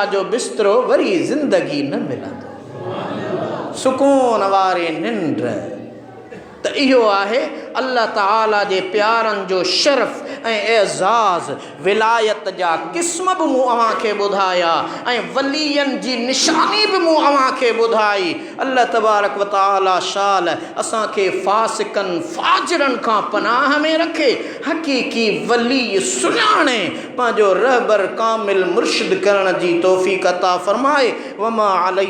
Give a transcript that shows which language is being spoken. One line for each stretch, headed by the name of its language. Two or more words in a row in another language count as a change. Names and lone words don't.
Sindhi: जो बिस्तरो वरी ज़िंदगी न मिलंदो सुकून वारी निंड त इहो आहे अल्लाह ताला जे प्यारनि जो शर्फ़ ऐं एज़ाज़ विलायत जा क़िस्म बि मूं अव्हांखे ॿुधाया ऐं वलीयनि जी निशानी बि मूं अव्हांखे ॿुधाई
Arabic: الله تبارك وتعالى
Sindhi: शाल असांखे फासिकनि फाजिरनि खां पनाह में रखे हक़ीक़ी वली सुञाणे पंहिंजो रहबर कामिल मुर्शिद करण जी तौफ़ीक़ अता फ़रमाए
Arabic: وما عليه